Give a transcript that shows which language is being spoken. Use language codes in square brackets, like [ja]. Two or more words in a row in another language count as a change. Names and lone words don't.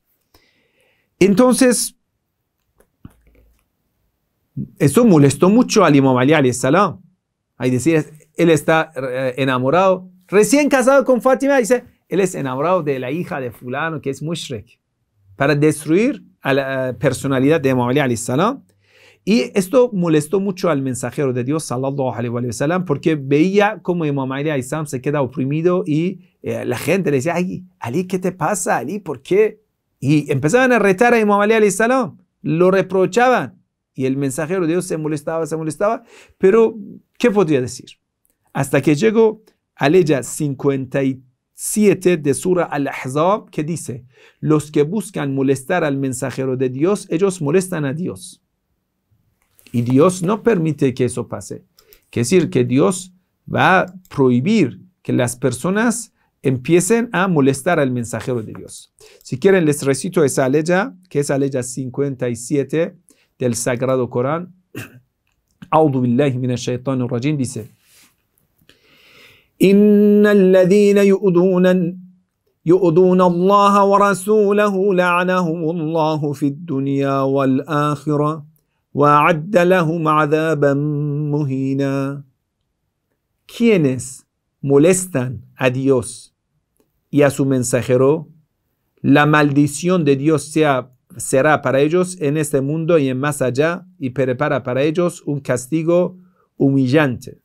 [es] Entonces, eso molestó mucho al Imam Ali [ar] عليه السلام. [es] Hay decir, él está enamorado, recién casado con Fátima, dice, él es enamorado de la hija de fulano que es mushrik, para destruir a la personalidad de Imam Ali [ar] عليه السلام. [es] Y esto molestó mucho al mensajero de Dios [ar] صلى الله عليه وسلم, [es] porque veía cómo Imam Ali [ar] عليه السلام [es] se queda oprimido y la gente le decía, ay, Ali, ¿qué te pasa, Ali? ¿Por qué? Y empezaban a retar a Imam Ali [ar] عليه السلام, [es] lo reprochaban, y el mensajero de Dios se molestaba, pero ¿qué podría decir? Hasta que llegó a ley 57 de Sura Al-Ahzab, que dice, los que buscan molestar al mensajero de Dios, ellos molestan a Dios. Y Dios no permite que eso pase. Quiere decir que Dios va a prohibir que las personas empiecen a molestar al mensajero de Dios. Si quieren, les recito esa aleya, que es aleya 57 del Sagrado Corán. [ar] أعوذ بالله من الشيطان الرجيم, [es] dice, [ar] إن الذين يؤذون الله ورسوله لعنهم الله في الدنيا والآخرة وَأَعَدَّ لَهُمْ عَذَابًا مُهِينًا. [es] Quienes molestan a Dios y a su mensajero, la maldición de Dios será para ellos en este mundo y en más allá, y prepara para ellos un castigo humillante.